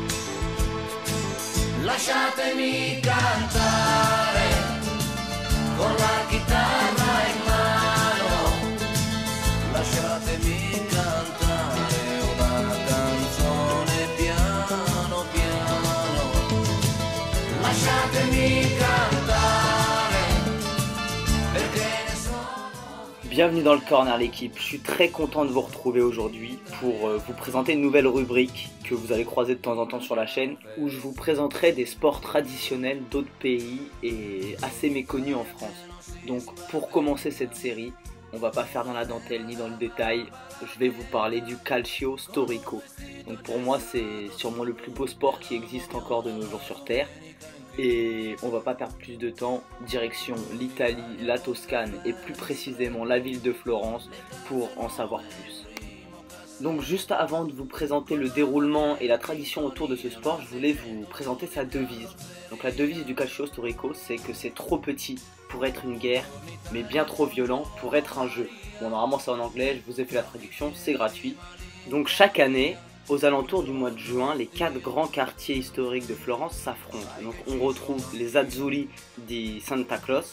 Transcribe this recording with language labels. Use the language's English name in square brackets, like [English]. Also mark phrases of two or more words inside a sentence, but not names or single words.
[Italian] Lasciatemi cantare con la chitarra in mano, lasciatemi cantare una canzone piano piano, lasciatemi cantare perché ne sono. [French] Bienvenue dans le Corner l'équipe, je suis très content de vous retrouver aujourd'hui pour vous présenter une nouvelle rubrique que vous allez croiser de temps en temps sur la chaîne où je vous présenterai des sports traditionnels d'autres pays et assez méconnus en France. Donc pour commencer cette série, on va pas faire dans la dentelle ni dans le détail, je vais vous parler du [Italian] calcio storico. [French] Donc pour moi c'est sûrement le plus beau sport qui existe encore de nos jours sur Terre. Et on va pas perdre plus de temps, direction l'Italie, la Toscane et plus précisément la ville de Florence pour en savoir plus. Donc juste avant de vous présenter le déroulement et la tradition autour de ce sport, je voulais vous présenter sa devise. Donc la devise du [Italian] calcio storico, [French] c'est que c'est trop petit pour être une guerre, mais bien trop violent pour être un jeu. Bon, normalement c'est en anglais, je vous ai fait la traduction, c'est gratuit. Donc chaque année, aux alentours du mois de juin, les 4 grands quartiers historiques de Florence s'affrontent. Donc on retrouve les Azzurri di Santa Croce.